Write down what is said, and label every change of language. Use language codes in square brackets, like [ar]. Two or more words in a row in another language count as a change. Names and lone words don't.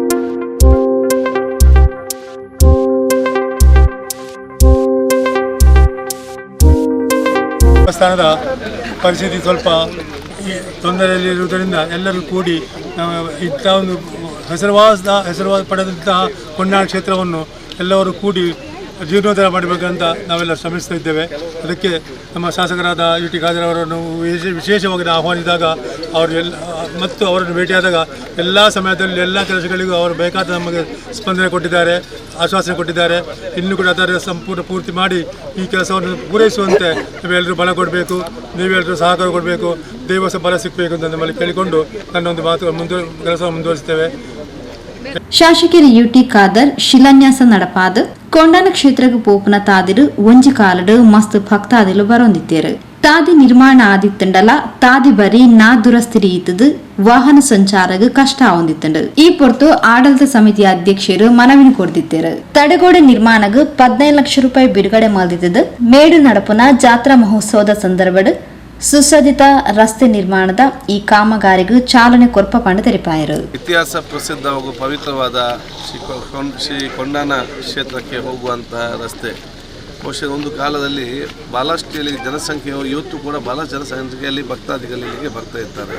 [kn] ದೇವಸ್ಥಾನದ ಪರಿಸ್ಥಿತಿ ಸ್ವಲ್ಪ ತೊಂದರೆಯಲ್ಲಿರುವುದರಿಂದ ಎಲ್ಲರೂ ಕೂಡಿ ಇಂಥ ಒಂದು ಹೆಸರುವಾದ ಪಡೆದಂತಹ ಕೊಂಡಾಣ ಕ್ಷೇತ್ರವನ್ನು ಎಲ್ಲರೂ ಕೂಡಿ ಜೀರ್ಣೋದ್ಧಾರ ಮಾಡಬೇಕಂತ ನಾವೆಲ್ಲ ಶ್ರಮಿಸ್ತಾ ಇದ್ದೇವೆ. ಅದಕ್ಕೆ ನಮ್ಮ ಶಾಸಕರಾದ ಯುಟಿ ಖಾದರ್ ಅವರನ್ನು ವಿಶೇಷವಾಗಿ ಆಹ್ವಾನಿಸಿದಾಗ ಮತ್ತು ಅವರನ್ನು ಭೇಟಿಯಾದಾಗ ಎಲ್ಲ ಸಮಯದಲ್ಲಿ ಎಲ್ಲ ಕೆಲಸಗಳಿಗೂ ಅವರು ಬೇಕಾದ ನಮಗೆ ಸ್ಪಂದನೆ ಕೊಟ್ಟಿದ್ದಾರೆ, ಆಶ್ವಾಸನೆ ಕೊಟ್ಟಿದ್ದಾರೆ. ಇನ್ನೂ ಕೂಡ ಅದರ ಸಂಪೂರ್ಣ ಪೂರ್ತಿ ಮಾಡಿ ಈ ಕೆಲಸವನ್ನು ಪೂರೈಸುವಂತೆ ನಾವೆಲ್ಲರೂ ಬಲ ಕೊಡಬೇಕು, ನೀವೆಲ್ಲರೂ ಸಹಕಾರ ಕೊಡಬೇಕು, ದೇವಸ್ಥಾನ ಬಲ ಸಿಗಬೇಕು ಅಂತ ನಮ್ಮಲ್ಲಿ ಕೇಳಿಕೊಂಡು ನನ್ನೊಂದು ಮಾತು ಕೆಲಸವನ್ನು ಮುಂದುವರಿಸುತ್ತೇವೆ. [tcy] ಶಾಸಕಿ ಯುಟಿ ಖಾದರ್ ಶಿಲಾನ್ಯಾಸ ನಡಪಾದ ಕೊಂಡಾನ ಕ್ಷೇತ್ರಕ್ಕೆ ಪೋಪನ ತಾದಿರು ಒಂಜಿ ಕಾಲಡು ಮಸ್ತ್ ಭಕ್ತಾದಿಲು ಬರೊಂದಿತ್ತೇರು. ತಾದಿ ನಿರ್ಮಾಣ ಆದಿತ್ತಂಡಲ ತಾದಿ ಬರಿ ನಾ ದುರಸ್ತಿರಿ ಇತ್ತದು ವಾಹನ ಸಂಚಾರಗ ಕಷ್ಟ ಆವಂದಿತ್ತಂಡು. ಈ ಪೊರ್ತು ಆಡಳಿತ ಸಮಿತಿಯ ಅಧ್ಯಕ್ಷರು ಮನವಿನ ಕೊಡ್ದಿತ್ತೇರು. ತಡೆಗೋಡೆ ನಿರ್ಮಾಣಗ 15 ಲಕ್ಷ ರೂಪಾಯಿ ಬಿಡುಗಡೆ ಮಾಡಿದ್ದು ಮೇಡು ನಡಪುನ ಜಾತ್ರಾ ಮಹೋತ್ಸವದ ಸಂದರ್ಭದ ಸುಸಜ್ಜಿತ ರಸ್ತೆ ನಿರ್ಮಾಣದ ಈ ಕಾಮಗಾರಿಗೂ ಚಾಲನೆ ಕೊರ್ಪಪಂಡ ತೆರಿಪಾಯರು. [kn] ಇತಿಹಾಸ ಪ್ರಸಿದ್ಧ ಹಾಗೂ ಪವಿತ್ರವಾದ ಶ್ರೀ ಕೊಂಡಾನ ಕ್ಷೇತ್ರಕ್ಕೆ ಹೋಗುವಂತಹ ರಸ್ತೆ ಬಹುಶಃ ಒಂದು ಕಾಲದಲ್ಲಿ ಬಹಳಷ್ಟು ಇಲ್ಲಿ ಜನಸಂಖ್ಯೆಯು ಇವತ್ತು ಕೂಡ ಬಹಳ ಜನಸಂಖ್ಯೆಯಲ್ಲಿ ಭಕ್ತಾದಿಗಳು ಇಲ್ಲಿಗೆ ಬರ್ತಾ ಇರ್ತಾರೆ.